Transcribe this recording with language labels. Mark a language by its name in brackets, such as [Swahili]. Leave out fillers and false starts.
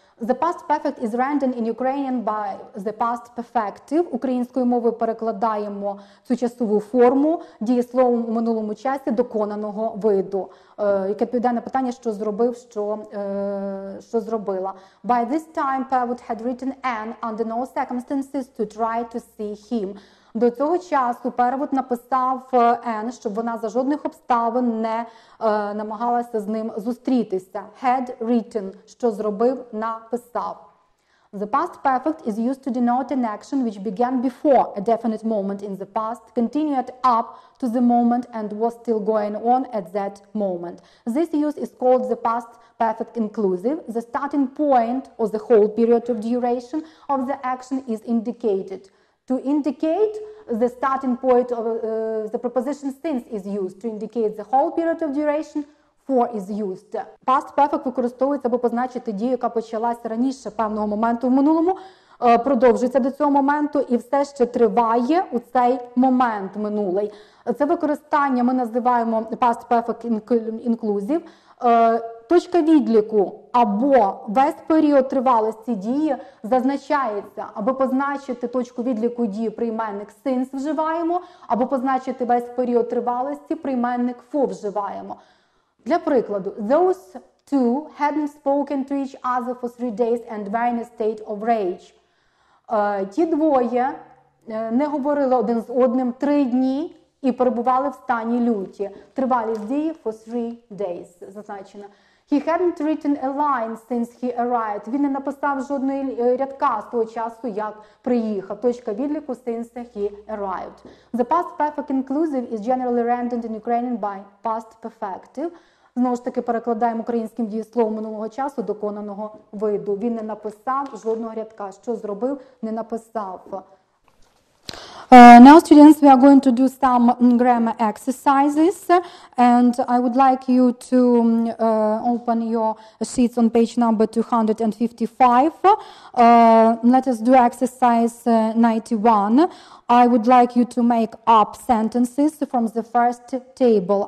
[English] The past perfect is rendered in Ukrainian by the past perfective. [Ukrainian] Українською мовою перекладаємо цю часову форму дієсловом у минулому часі доконаного виду, яке відповідає на питання, що зробив, що зробила. [English] By this time, Perwood had written Anne under no circumstances to try to see him. [Ukrainian] До цього часу Перевуд написав Енн, щоб вона за жодних обставин не намагалася з ним зустрітися. [English] Had written, [Ukrainian] що зробив, написав. [English] The past perfect is used to denote an action which began before a definite moment in the past, continued up to the moment and was still going on at that moment. This use is called the past perfect inclusive. The starting point or the whole period of duration of the action is indicated. To indicate the starting point of the preposition since is used. To indicate the whole period of duration, for is used. [Ukrainian] Past perfect використовується, аби позначити дію, яка почалася раніше певного моменту в минулому, продовжується до цього моменту і все ще триває у цей момент минулий. Це використання ми називаємо past perfect inclusive. Точка відліку або весь період тривалості дії зазначається, аби позначити точку відліку дії прийменник since вживаємо, або позначити весь період тривалості прийменник for вживаємо. Для прикладу, [English] those two hadn't spoken to each other for 3 days and were in a state of rage. [Ukrainian] Ті двоє не говорили один з одним 3 дні і перебували в стані люті. Тривалість дії [English] for 3 days [Ukrainian] зазначена. [English] He hadn't written a line since he arrived. [Ukrainian] Він не написав жодної рядка з того часу, як приїхав. Точка відліку [English] since he arrived. The past perfect inclusive is generally rendered in Ukrainian by past perfective. [Ukrainian] Знову ж таки перекладаємо українським дієсловом минулого часу доконаного виду. Він не написав жодного рядка. Що зробив? Не написав. [English] Now, students, we are going to do some grammar exercises, and I would like you to open your sheets on page number 255. Let us do exercise 91. I would like you to make up sentences from the first table.